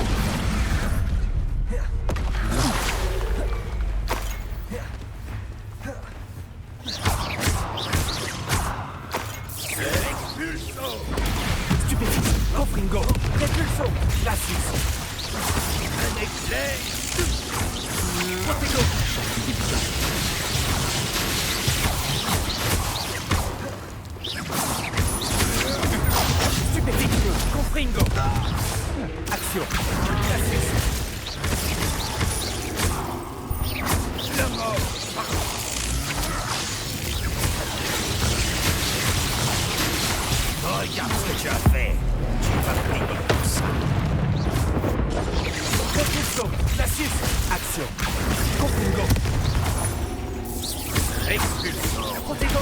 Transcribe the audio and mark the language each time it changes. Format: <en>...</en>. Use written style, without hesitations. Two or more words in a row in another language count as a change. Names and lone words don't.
<fr>Stupéfice. Confringo. Repulso. Glacis. Un éclair. Protego. Stupéfice. Confringo. Action. Glacis. La mort. Regarde ce que tu as fait. Tu vas payer pour ça. Repulso. Glacis. Action. Confringo. Expulso. Protego.</fr>